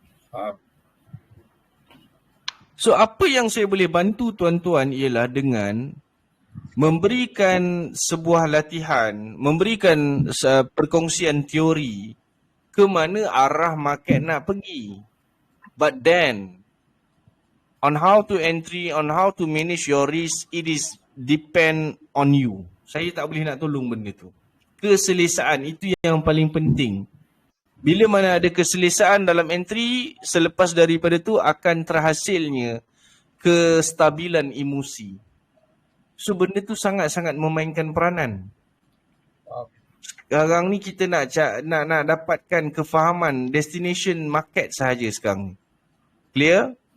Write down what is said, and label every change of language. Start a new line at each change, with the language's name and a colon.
Malay: Faham. So apa yang saya boleh bantu tuan-tuan ialah dengan memberikan sebuah latihan, memberikan perkongsian teori ke mana arah market nak pergi.
English: But then, on how to entry, on how to manage your risk, it is depend on you.
Malay: Saya tak boleh nak tolong benda tu. Keselesaan itu yang paling penting. Bila mana ada keselesaan dalam entry, selepas daripada tu akan terhasilnya kestabilan emosi. So benda tu sangat-sangat memainkan peranan. Sekarang ni kita nak dapatkan kefahaman destination market sahaja sekarang. Clear?